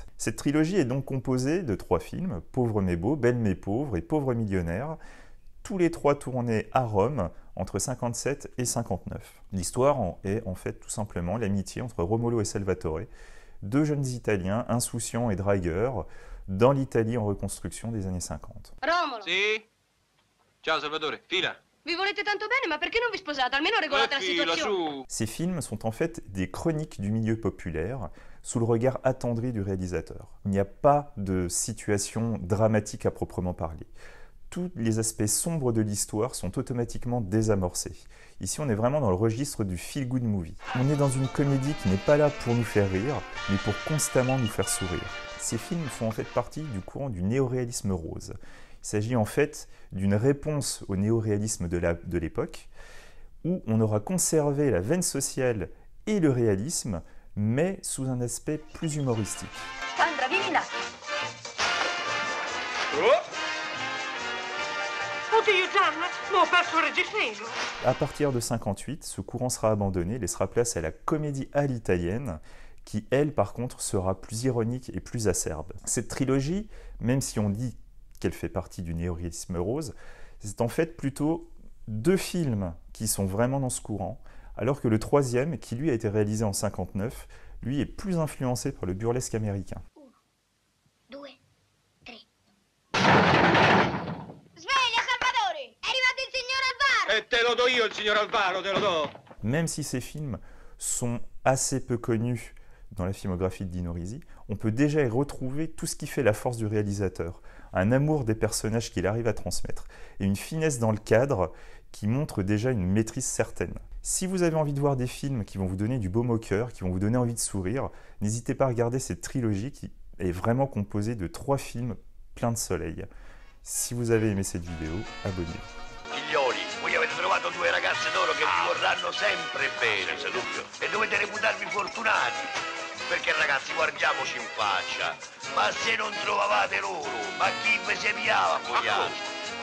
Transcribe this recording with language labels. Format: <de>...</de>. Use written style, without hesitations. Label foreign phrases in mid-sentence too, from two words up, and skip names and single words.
<fr>Cette trilogie est donc composée de trois films, Pauvre mais beau, Belle mais pauvre et Pauvre millionnaire, tous les trois tournés à Rome entre 57 et 59. L'histoire est en fait tout simplement l'amitié entre Romolo et Salvatore, deux jeunes Italiens insouciants et dragueurs dans l'Italie en reconstruction des années 50.</fr> <it>Romolo! Sì? Ciao Salvatore, fila! Vi volete tanto bene, ma perché non vi sposate? Almeno regolate la Fila situazione. su!</it> <fr>Ces films sont en fait des chroniques du milieu populaire sous le regard attendri du réalisateur. Il n'y a pas de situation dramatique à proprement parler. Tous les aspects sombres de l'histoire sont automatiquement désamorcés. Ici, on est vraiment dans le registre du</fr> <en>feel-good movie.</en> <fr>On est dans une comédie qui n'est pas là pour nous faire rire, mais pour constamment nous faire sourire. Ces films font en fait partie du courant du néoréalisme rose. Il s'agit en fait d'une réponse au néoréalisme de l'époque, où on aura conservé la veine sociale et le réalisme, mais sous un aspect plus humoristique.</fr> <it>Sandra, vieni là. Oddio Gianna, ma ho perso il registrino.</it> <fr>À partir de 58, ce courant sera abandonné, laissera place à la comédie à l'italienne, qui, elle, par contre, sera plus ironique et plus acerbe. Cette trilogie, même si on dit qu'elle fait partie du néoréalisme rose, c'est en fait plutôt deux films qui sont vraiment dans ce courant, alors que le troisième, qui lui a été réalisé en 59, lui est plus influencé par le burlesque américain. 1, 2, 3.</fr> <it>Sveglia, Salvatore! È arrivato il signor Alvaro! E te lo do io il signor Alvaro, te lo do!</it> <fr>Même si ces films sont assez peu connus dans la filmographie de Dino Risi, on peut déjà y retrouver tout ce qui fait la force du réalisateur, un amour des personnages qu'il arrive à transmettre, et une finesse dans le cadre qui montre déjà une maîtrise certaine. Si vous avez envie de voir des films qui vont vous donner du baume au cœur, qui vont vous donner envie de sourire, n'hésitez pas à regarder cette trilogie qui est vraiment composée de trois films pleins de soleil. Si vous avez aimé cette vidéo, abonnez-vous.</fr> <it>Figlioli, voi avete trovato due ragazze d'oro che vi vorranno sempre bene, senza dubbio, e dovete reputarvi fortunati. Perché ragazzi, guardiamoci in faccia, ma se non trovavate loro, ma chi vi si piava a voi altri?</it>